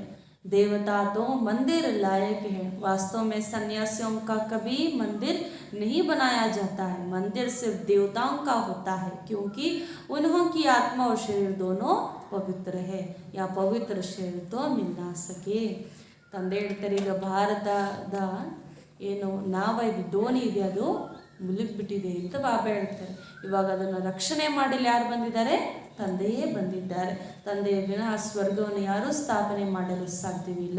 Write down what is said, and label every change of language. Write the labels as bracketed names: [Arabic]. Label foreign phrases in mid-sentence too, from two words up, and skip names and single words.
[Hindi] देवता तो मंदिर लायक है, वास्तव में सन्यासियों का कभी मंदिर नहीं बनाया जाता है। मंदिर सिर्फ देवताओं का होता है क्योंकि उन्हों की आत्मा और शरीर दोनों पवित्र है, या पवित्र शरीर तो मिल ना सके। [Kannada] ತಂದೆ ಹೇಳ್ತಾರೆ ಈಗ ಭಾರತದ ಏನು ನಾವೈದು ದೋಣಿ ಇದೆ ಅದು ಮುಳುಗಿಬಿಟ್ಟಿದೆ ಅಂತ ಬಾಬಾ ಹೇಳ್ತಾರೆ. ಇವಾಗ ಅದನ್ನು ರಕ್ಷಣೆ ಮಾಡಲು ಯಾರು ಬಂದಿದ್ದಾರೆ? ತಂದೆಯೇ ಬಂದಿದ್ದಾರೆ. ತಂದೆಯ ವಿನಃ ಸ್ವರ್ಗವನ್ನು ಯಾರೂ ಸ್ಥಾಪನೆ ಮಾಡಲು ಸಾಧ್ಯವಿಲ್ಲ.